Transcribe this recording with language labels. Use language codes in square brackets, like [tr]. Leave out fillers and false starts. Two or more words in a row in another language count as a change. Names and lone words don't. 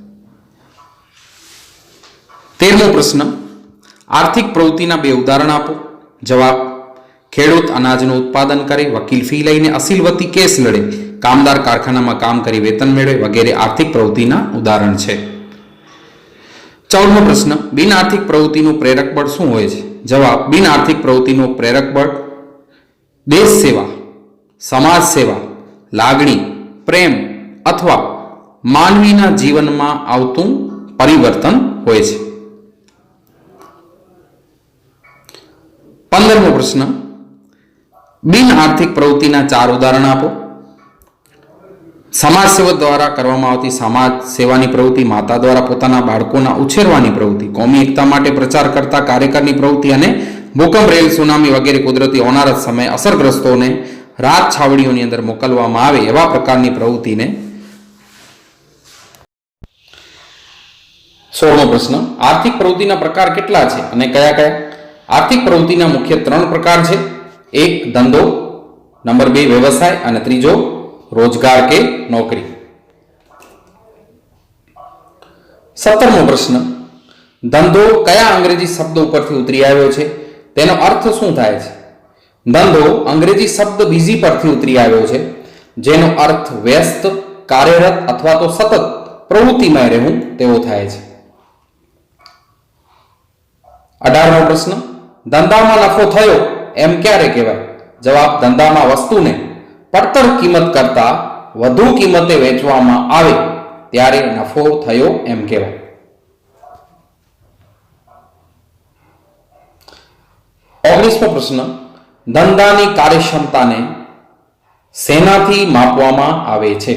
[gu] 13મો પ્રશ્ન આર્થિક પ્રવૃત્તિના બે ઉદાહરણ આપો। જવાબ ખેડૂત અનાજનું ઉત્પાદન કરે વકીલ ફી લઈને અસીલવતી કેસ લડે કામદાર કારખાનામાં કામ કરી વેતન મેળવે વગેરે આર્થિક પ્રવૃત્તિના ઉદાહરણ છે। 14મો પ્રશ્ન બિન આર્થિક પ્રવૃત્તિનું પ્રેરક બળ શું હોય છે? જવાબ બિન આર્થિક પ્રવૃત્તિનું પ્રેરક બળ દેશ સેવા સમાજ સેવા લાગણી પ્રેમ અથવા માનવીના જીવનમાં આવતું પરિવર્તન હોય છે। 15મો પ્રશ્ન બિન આર્થિક પ્રવૃત્તિના 4 ઉદાહરણ આપો। સમાજ સેવા દ્વારા કરવામાં આવતી સમાજ સેવાની પ્રવૃત્તિ માતા દ્વારા પોતાના બાળકોના ઉછેરવાની પ્રવૃત્તિ કૌમી એકતા માટે પ્રચાર કરતા કાર્યકરની પ્રવૃત્તિ અને ભૂકંપ રેલ સુનામી વગેરે કુદરતી હોનારત સમય અસરગ્રસ્તોને રાહત छावણીઓની અંદર મોકલવામાં આવે એવા પ્રકારની પ્રવૃત્તિને 16મો પ્રશ્ન આર્થિક પ્રવૃત્તિના પ્રકાર કેટલા છે અને કયા કયા? આર્થિક પ્રવૃત્તિના મુખ્ય 3 પ્રકાર છે। એક ધંધો, નંબર 2 વ્યવસાય અને ત્રીજો રોજગાર કે નોકરી। 17મો પ્રશ્ન ધંધો કયા અંગ્રેજી શબ્દ પરથી ઉતરી આવ્યો છે? તેનો અર્થ શું થાય છે? ધંધો અંગ્રેજી શબ્દ બીજી પરથી ઉતરી આવ્યો છે જેનો અર્થ વ્યસ્ત કાર્યરત અથવા તો સતત પ્રવૃત્તિમય રહેવું તેવો થાય છે। 18મો પ્રશ્ન ધંધામાં નફો થયો એમ ક્યારે કહેવાય? જવાબ ધંધામાં વસ્તુને પડતર કિંમત કરતા વધુ કિંમતે વેચવામાં આવે ત્યારે નફો થયો એમ કહેવાય। 19મો પ્રશ્ન ધંધાની કાર્યક્ષમતાને શેનાથી માપવામાં આવે છે?